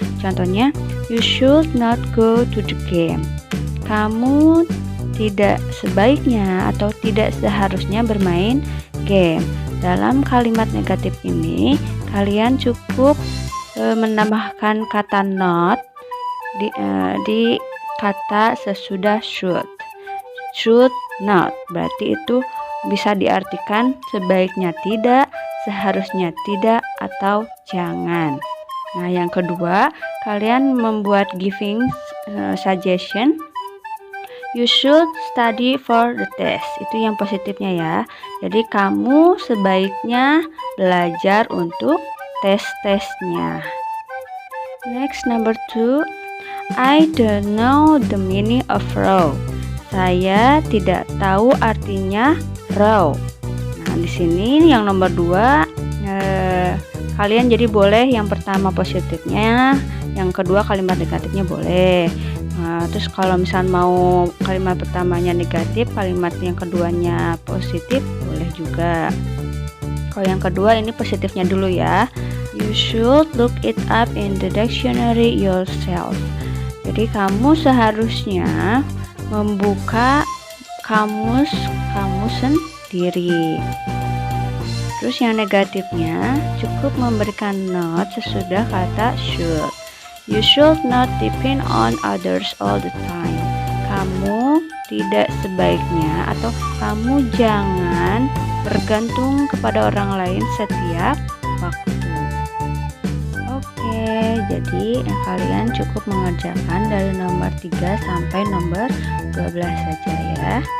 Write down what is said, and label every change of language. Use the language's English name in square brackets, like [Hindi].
[Indonesian] Contohnya, [English] you should not go to the game. [Indonesian] Kamu tidak sebaiknya atau tidak seharusnya bermain game. Dalam kalimat negatif ini, kalian cukup menambahkan kata not di kata sesudah should. Should not, berarti itu bisa diartikan sebaiknya tidak, seharusnya tidak, atau jangan. Nah, yang kedua, kalian membuat giving suggestion. [English] You should study for the test. [Indonesian] Itu yang positifnya ya. Jadi kamu sebaiknya belajar untuk tes-tesnya. [English] Next, number 2. I don't know the meaning of row. [Indonesian] Saya tidak tahu artinya row. Nah, di sini yang nomor 2, kalian jadi boleh yang pertama positifnya, yang kedua kalimat negatifnya boleh. Nah, terus kalau misalnya mau kalimat pertamanya negatif, kalimat yang keduanya positif, boleh juga. Kalau yang kedua ini positifnya dulu ya. [English] You should look it up in the dictionary yourself. [Indonesian] Jadi kamu seharusnya membuka kamus sendiri. Terus yang negatifnya cukup memberikan not sesudah kata should. [English] You should not depend on others all the time. [Indonesian] Kamu tidak sebaiknya atau kamu jangan bergantung kepada orang lain setiap waktu. Oke, jadi kalian cukup mengerjakan dari nomor 3 sampai nomor 12 saja ya.